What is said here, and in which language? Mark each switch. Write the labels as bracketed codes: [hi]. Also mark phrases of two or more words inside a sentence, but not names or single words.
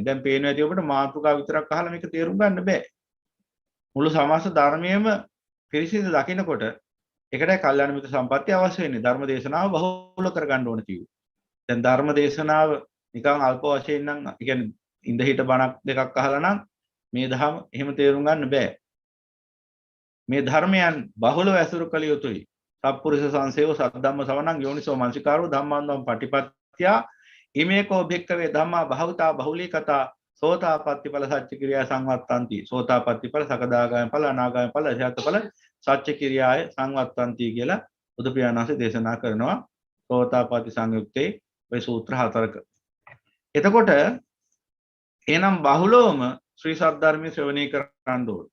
[si] දැන් පේනවා ඇති ඔබට මාතෘකාව විතරක් අහලා මේක තේරුම් ගන්න බෑ. මුළු සමාස ධර්මයේම පිරිසිදු දකිනකොට ඒකටයි කල්යාණ මිත්‍ර සම්පත්තිය අවශ්‍ය වෙන්නේ. ධර්ම දේශනාව බහුල කරගන්න ඕන කිව්වේ. දැන් ධර්ම දේශනාව නිකන් අල්ප වශයෙන් නම් කියන්නේ ඉඳ හිට බණක් දෙකක් අහලා නම් මේ ධර්ම එහෙම තේරුම් ගන්න බෑ. මේ ධර්මයන් බහුලව ඇසුරු කළ යුතුයි. [pi] සප්පුරිස සංසේව සද්ධම්ම සවණං යෝනිසෝ මනසිකාරෝ ධම්මාන්දම් පටිපත්ත්‍යා ඉමේකෝ භික්ඛවේ ධම්මා භාවිතා බහුලීකතා සෝතාපට්ඨි ඵල සච්ච ක්‍රියා සංවත්තಂತಿ සෝතාපට්ඨි ඵල සකදාගාමී ඵල අනාගාමී ඵල අරිහත් ඵල සච්ච ක්‍රියාය සංවත්තಂತಿ [si] කියලා බුදු පියාණන් වහන්සේ දේශනා කරනවා සෝතාපට්ටි සංයුත්තේ ඔය සූත්‍ර හතරක. එතකොට එනම් බහුලවම ශ්‍රී සද්ධර්මයේ ශ්‍රවණය කරන්න ඕනේ.